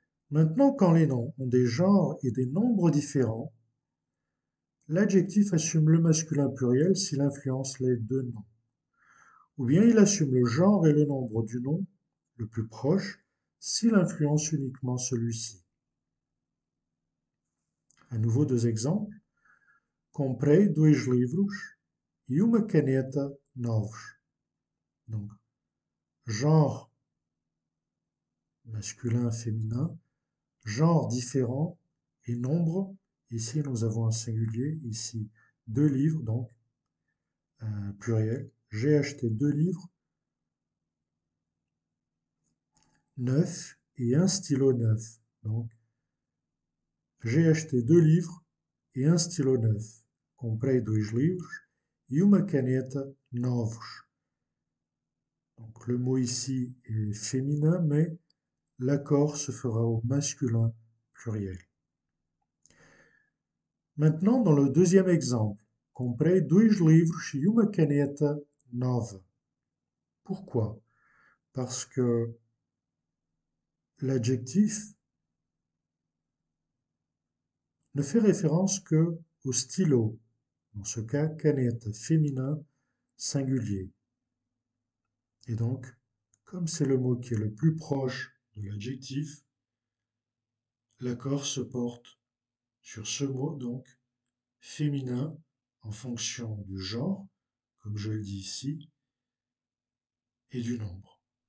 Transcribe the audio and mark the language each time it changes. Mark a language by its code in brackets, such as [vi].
[fr] Maintenant, quand les noms ont des genres et des nombres différents, l'adjectif assume le masculin pluriel s'il influence les deux noms. Ou bien il assume le genre et le nombre du nom le plus proche s'il influence uniquement celui-ci. À nouveau deux exemples. [pt] Comprei dois livros e uma caneta novos. [fr] Donc, genre masculin, féminin, genre différent et nombre. Ici, nous avons un singulier. Ici, deux livres, donc pluriel. J'ai acheté deux livres neufs et un stylo neuf. Donc, j'ai acheté deux livres et un stylo neuf. [pt] Comprei dois livros e uma caneta novos. [fr] Donc, le mot ici est féminin, mais l'accord se fera au masculin pluriel. Maintenant, dans le deuxième exemple, [pt] comprei dois livros e uma caneta nova. [fr] Pourquoi? Parce que l'adjectif ne fait référence que au stylo, dans ce cas canette féminin singulier. Et donc, comme c'est le mot qui est le plus proche de l'adjectif, l'accord se porte sur ce mot, donc féminin en fonction du genre, comme je le dis ici, et du nombre.